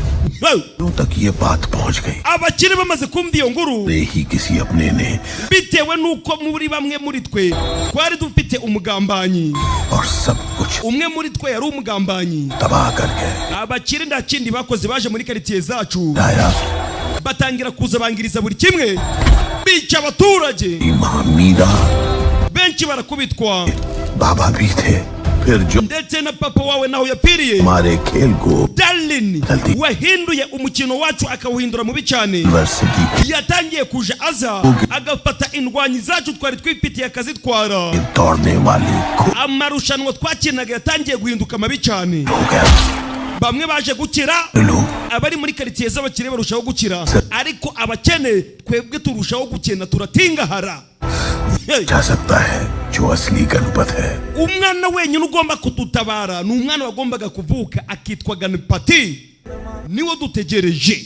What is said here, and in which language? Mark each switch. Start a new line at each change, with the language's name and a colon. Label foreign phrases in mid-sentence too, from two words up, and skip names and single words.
Kinyarwanda: abakire bamaze kumva iyo nkuru bitewe nuko muri bamwe muri twe twari dufite umugambanyi umwe muri twe yari umugambanyi abakire nta kindi bakoze baje muri quartier zacu batangira kuza bangiriza buri kimwe bica abaturage benshi barakubitwa ndetse na papa wawe naho yapiriye
Hindi: हमारे खेल को
Kinyarwanda: Darlin wahinduye umukino wacu akawuhindura mubi cyane yatangiye kuja aza agafata indwanyi zacu twari twifitiye akazitwara amarushanwa twakinaga yatangiye guhinduka mabi cyane bamwe baje gukira abari muri quartier z'abakire barushaho gukira ariko abakene twebwe turushaho gukena turatingahara umwana wenyine ugomba kudutabara ni umwana wagombaga kuvuka akitwa Ganipati niwo dutegereje